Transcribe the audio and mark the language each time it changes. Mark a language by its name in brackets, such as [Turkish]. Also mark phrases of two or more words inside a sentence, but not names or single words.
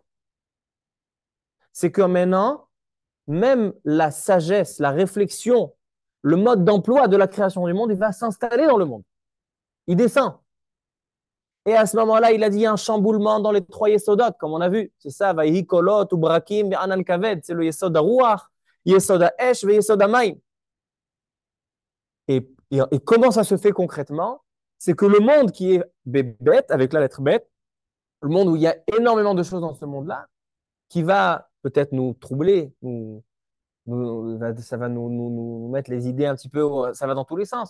[French] C'est que maintenant, même la sagesse, la réflexion, le mode d'emploi de la création du monde, il va s'installer dans le monde. Il descend. Et à ce moment-là, il a dit un chamboulement dans les trois yesodot, comme on a vu. C'est ça, [Hebrew] ויהי קולות וברקים ענן כבד. [French] C'est le [Hebrew] יסוד רוח, יסוד אש, ויסוד מים. [French] Et comment ça se fait concrètement? C'est que le monde qui est bête, avec la lettre bête, le monde où il y a énormément de choses dans ce monde-là, qui va peut-être nous troubler, ça va nous mettre les idées un petit peu, ça va dans tous les sens.